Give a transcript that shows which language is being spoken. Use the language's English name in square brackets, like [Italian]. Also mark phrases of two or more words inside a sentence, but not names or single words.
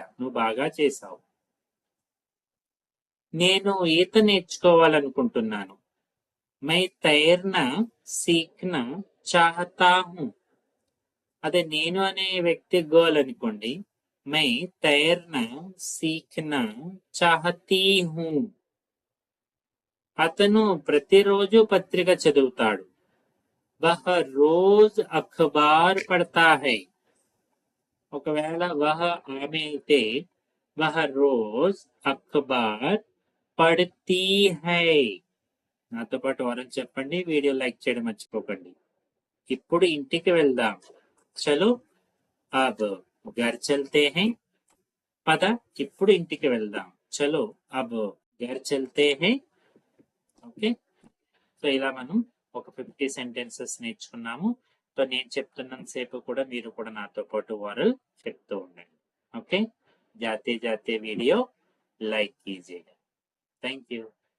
[Telugu] నువ్వు బాగా చేసావు. నేను ఈత నేర్చుకోవాలనుకుంటున్నాను. [Hindi] मैं तैरना सीखना चाहता हूँ. [Telugu] అదే నేను అనే వ్యక్తి గోల్ అనుకోండి. [Hindi] मैं तैरना सीखना चाहती हूँ. [Telugu] అతను ప్రతిరోజు పత్రిక చదువుతాడు. [Hindi] वह रोज अखबार पढ़ता है. ఒకవేళ वह [Telugu] ఆమె అయితే [Hindi] वह रोज अखबार पढ़ती है. [Telugu] నాతో పాటు వారం చెప్పండి. [English] video like [Telugu] చేయడం మర్చిపోకండి. ఇప్పుడు ఇంటికి వెళ్దాం. [Hindi] చలో अब घर चलते हैं. [Telugu] పద ఇప్పుడు ఇంటికి వెళ్దాం. [Hindi] చలో अब घर चलते हैं. [English] okay, so [Telugu] ఇలా మనం ఒక 50 సెంటెన్సెస్ నేర్చుకున్నాము. సో నేను చెప్తున్నంత సేపు కూడా మీరు కూడా నాతో పాటు వారల్ చెప్తూ ఉండండి. ఓకే, [Hindi] जाते जाते [English] video like [Hindi] कीजिएगा. [English] thank you.